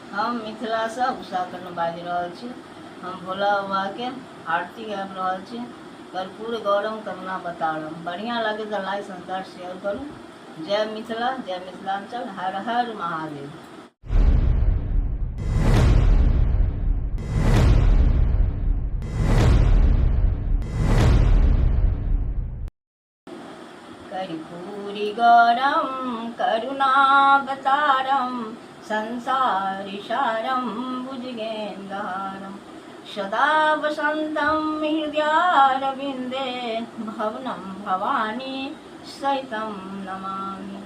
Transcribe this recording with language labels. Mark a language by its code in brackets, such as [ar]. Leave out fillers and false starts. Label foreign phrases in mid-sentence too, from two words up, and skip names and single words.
[mai] हम मिथिला से उषा कर्ण बाजि रहल छी। हम भोला बाबा के आरती गाबि रहल छी। [sa] कर्पूर गौरम करुणा बतारम। [mai] बढ़िया लगे तो [en] like subscribe share [mai] करूँ। जय मिथिला, जय मिथिलांचल, हर हर महादेव। [sa] कर्पूरी गौरम करुणावतारम संसारिसारं भुजगेन्द्रहारं सदा वसन्तं हृदयारविन्दे भवनं भवानी सहितं नमामि।